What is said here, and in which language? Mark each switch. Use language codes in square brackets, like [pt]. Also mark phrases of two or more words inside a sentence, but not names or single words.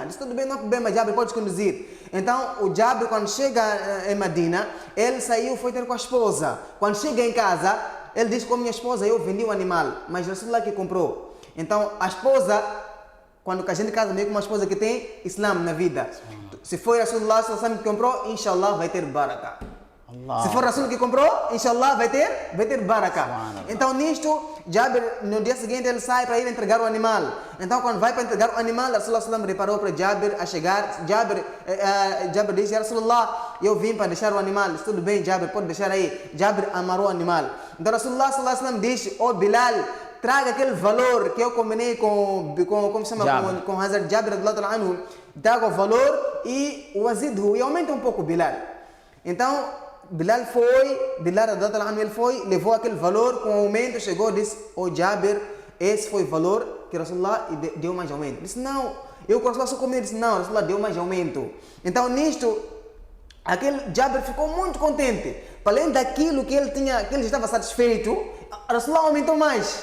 [pt] Disse tudo bem, não há problema, Jabir, pode conduzir. Então o Jabir, quando chega em Medina, ele saiu, foi ter com a esposa. Quando chega em casa, ele disse com a minha esposa, eu vendi o animal, mas Rasulullah que comprou. Então a esposa, quando a gente casa meio com uma esposa que tem Islam na vida, se foi Rasulullah que comprou, inshallah vai ter baraka. Allah. Se for Rasul que comprou, inshallah vai ter baraka. Então nisto, Jabir, no dia seguinte ele sai para ir entregar o animal. Então quando vai para entregar o animal, Rasulullah reparou para Jabir a chegar. Jabir disse, Rasulullah, eu vim para deixar o animal. Disse, tudo bem, Jabir, pode deixar aí. Jabir amarrou o animal. Então Rasulullah disse, oh Bilal, traga aquele valor que eu combinei com Hazrat Jabir [ar] رضي الله عنه, [pt] traga o valor e o azidhu, e aumenta um pouco Bilal. Então Bilal [ar] رضي الله عنه, [pt] ele foi, levou aquele valor, com o aumento chegou, disse, oh Jabir, esse foi o valor que Rasulullah deu mais aumento. Disse, não, eu com Rasulullah só comi. Disse, não, Rasulullah deu mais aumento. Então nisto, aquele Jabir ficou muito contente. Para além daquilo que ele já estava satisfeito, Rasulullah aumentou mais.